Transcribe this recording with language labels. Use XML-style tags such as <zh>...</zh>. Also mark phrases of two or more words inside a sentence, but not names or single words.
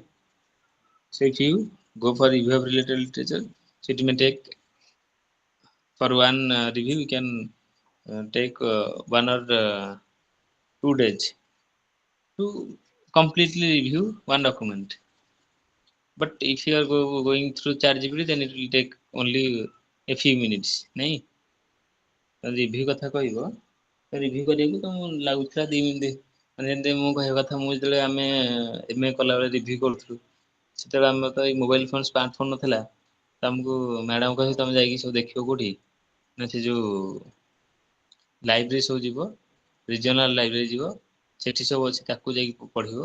<en>So if you go for review of related literature, so it may take for one review you can take 1 or 2 days to completely review one document. But if you are going through ChatGPT, then it will take only a few minutes.</en> <or>ନାଇଁ ରିଭ୍ୟୁ କଥା କହିବ, ରିଭ୍ୟୁ କରିବାକୁ ତମକୁ ଲାଗୁଥିଲା 2 ମିନିଟ୍। ମାନେ ଯେମିତି ମୁଁ କହିବା କଥା, ମୁଁ ଯେତେବେଳେ ଆମେ MA କଲାବେଳେ ରିଭ୍ୟୁ କରୁଥିଲୁ, ସେତେବେଳେ ଆମର ତ ଏଇ</or> <en>mobile phone smart phone</en> <or>ନଥିଲା। ତମକୁ ମ୍ୟାଡାମ କହିବେ ତମେ ଯାଇକି ସବୁ ଦେଖିବ କୋଉଠି ନା ସେ ଯୋଉ ଲାଇବ୍ରେରୀ ସବୁ ଯିବ,</or> <en>regional library</en> <or>ଯିବ, ସେଠି ସବୁ ଅଛି ତାକୁ ଯାଇକି ପଢିବ।</or>